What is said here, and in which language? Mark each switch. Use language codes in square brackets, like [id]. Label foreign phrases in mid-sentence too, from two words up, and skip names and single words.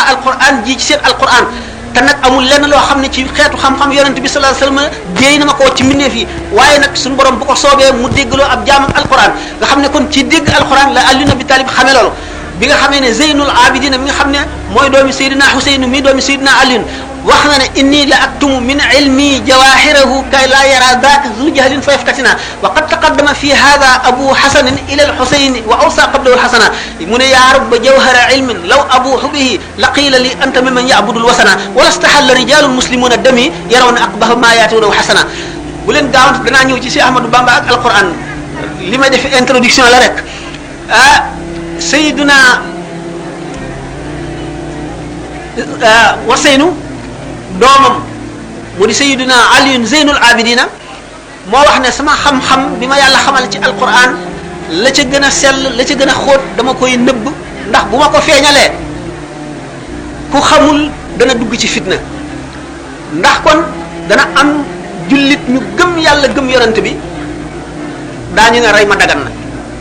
[wo] alquran ji ci seen alquran te nag amul lenn loo xam ne ci xeetu xam-xam yonent bi [ar] صلى الله عليه وسلم [wo] déey na ma ko ci mbindeef yi waaye nag suñu borom bu ko soobee mu déggloo ab jaamam alquran nga xam ne kon ci dégg alquran la Ali ibn Abi Talib xamee loolu bi nga xamee ne Zeynul Abidin mi nga xam ne mooy doomi Seydina Huseyn mi doomi Seydina Ali wax na ne [ar] إني لأكتم من علمي جواهره كي لا يرى الحق ذو جهل فيفتتنا وقد تقدم في هذا أبو حسن إلى الحسين ووصى قبله الحسنا فرب جوهر علم لو أبوح به لقيل لي أنت ممن يعبد الوثنا ولاستحل رجال مسلمون دمي يرون أقبح ما يأتونه حسنا [wo] bu len gaawant dana ñew ci Cheikh Ahmadou Bamba ak alquran limay def introduction la rek [ar] sayyiduna [wo] wasaynu doomam mu di sayyiduna Ali Zeynul Abidina moo wax ne sama xam-xam bi ma yàlla xamal ci alquran la ca gën a sell la ca gën a xóot dama koy nëbb ndax bu ma ko feeñalee ku xamul dana dugg ci fitna ndax kon dana am jullit ñu gëm yàlla gëm yonent bi daañu ne rey ma dagan na